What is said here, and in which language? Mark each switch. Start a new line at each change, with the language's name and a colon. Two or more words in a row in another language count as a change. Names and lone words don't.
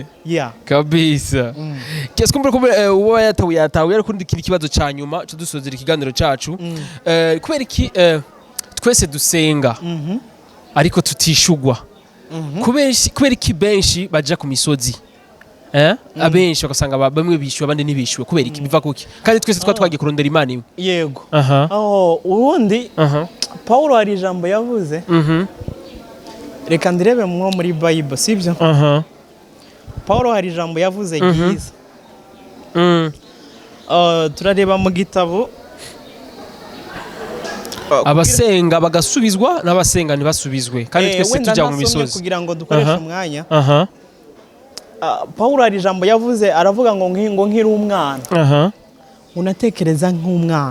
Rundi: kabisa kese kumbe uwo yatawe ariko ndikira ikibazo ca nyuma cyo dusozera ikiganiro cacu kubera iki twese dusenga ariko tutishugwa kubera iki benshi baja ku misozi abenshi bagasanga bamwe bishyuwe abandi ntibishyuwe kubera iki biva kuki kandi twese twagiye kurondera Imana imwe yego ubundi Paulo hari ijambo yavuze reka ndirebe mwo muri Bible sibyo Paulo hari ijambo yavuze ryiza turareba mu gitabo
Kinyarwanda: abasenga bagasubizwa n'abasenga ntibasubizwe kandi twese tujya mu misozi kugira ngo dukoreshe umwanya Paulo hari ijambo yavuze aravuga ngo nkiri umwana unatekereza nk'umwana